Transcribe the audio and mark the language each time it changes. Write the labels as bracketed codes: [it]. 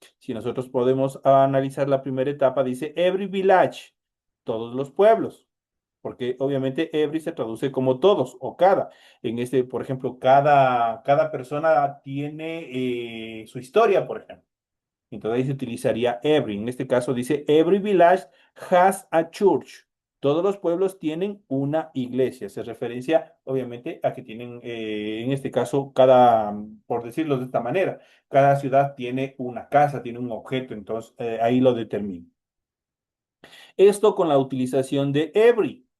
[es] Si nosotros podemos analizar la primera etapa, dice every village, todos los pueblos, porque obviamente every se traduce como todos o cada. En este, por ejemplo, cada persona tiene su historia, por ejemplo. Entonces ahí se utilizaría every. En este caso dice, [en] every village has a church. [es] Todos los pueblos tienen una iglesia. Se referencia, obviamente, a que tienen, en este caso, por decirlo de esta manera, cada ciudad tiene una casa, tiene un objeto. Entonces ahí lo determino. Esto con la utilización de every.